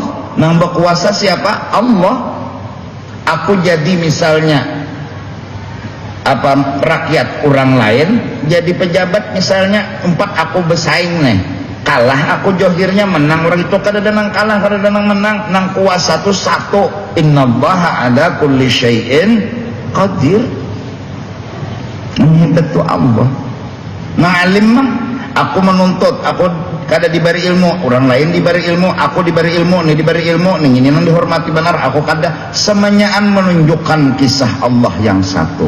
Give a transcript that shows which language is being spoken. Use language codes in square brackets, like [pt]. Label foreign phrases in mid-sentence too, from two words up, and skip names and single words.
[bjn] Nang berkuasa siapa? Allah. Aku jadi misalnya apa rakyat orang lain, jadi pejabat misalnya, aku bersaing nih, kalah aku johirnya menang, orang itu kada ada nang kalah, kada ada nang menang, nang kuasa tu satu. [ar] إن الله على كل شيء قدير. [bjn] Nang hebat tu Allah. Nang alim mah aku menuntut, aku kada diberi ilmu, orang lain diberi ilmu, aku diberi ilmu, nih diberi ilmu, nih ini nang dihormati benar, aku kada. Semuanyaan menunjukkan kisah Allah yang satu.